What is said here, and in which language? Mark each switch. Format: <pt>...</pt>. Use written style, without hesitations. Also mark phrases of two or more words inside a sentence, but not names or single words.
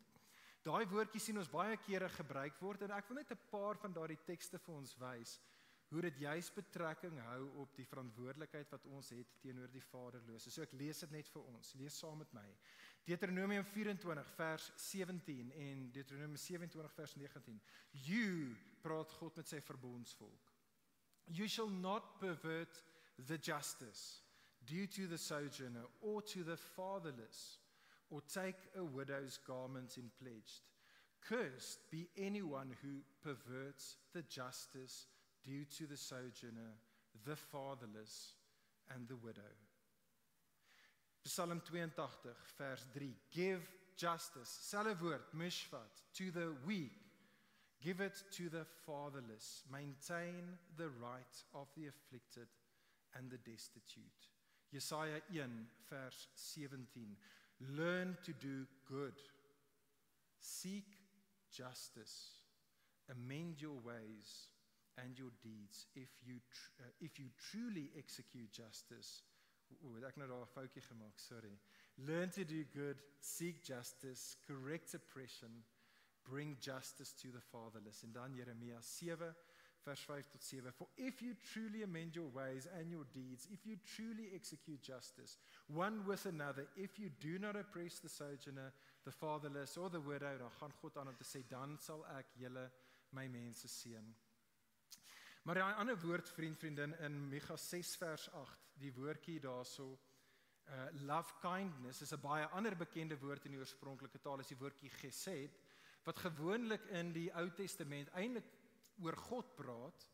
<af>Daai woordjie sien ons baie kere gebruik word, en ek wil net 'n paar van daardie tekste vir ons wys, hoe dit juis betrekking hou op die verantwoordelikheid wat ons het teenoor die vaderlose. So ek lees dit net vir ons. Lees saam met my. Deuteronomium 24 vers 17 en Deuteronomium 27 vers 19. You, praat God met sy verbondsvolk.</af> <en>You shall not pervert the justice due to the sojourner or to the fatherless, or take a widow's garment in pledge. Cursed be anyone who perverts the justice due to the sojourner, the fatherless, and the widow.</en> <af>Psalm 82, vers 3.</af> <en>Give justice,</en> <af>selfe woord,</af> <en>mishvat, to the weak. Give it to the fatherless. Maintain the right of the afflicted and the destitute.</en> <af>Jesaja 1, vers 17.</af> <en>Learn to do good. Seek justice. Amend your ways and your deeds. If you truly execute justice,</en> <af>ek nou daar 'n foutjie gemaak, sorry.</af> <en>Learn to do good, seek justice, correct oppression, bring justice to the fatherless.</en> <af>En dan Jeremia 7, vers 5 tot 7.</af> <en>For if you truly amend your ways and your deeds, if you truly execute justice, one with another, if you do not oppress the sojourner, the fatherless or the widow,</en> <af>dan gaan God aan om te sê, dan sal ek julle my mense seën. Maar daai ander woord, vriendin, in Micha 6 vers 8, die woordjie daarso,</af> <en>love kindness,</en> <af>is 'n baie ander bekende woord in die oorspronklike taal, is die woordjie gesed, wat gewoonlik in die Ou Testament eintlik oor God praat.</af>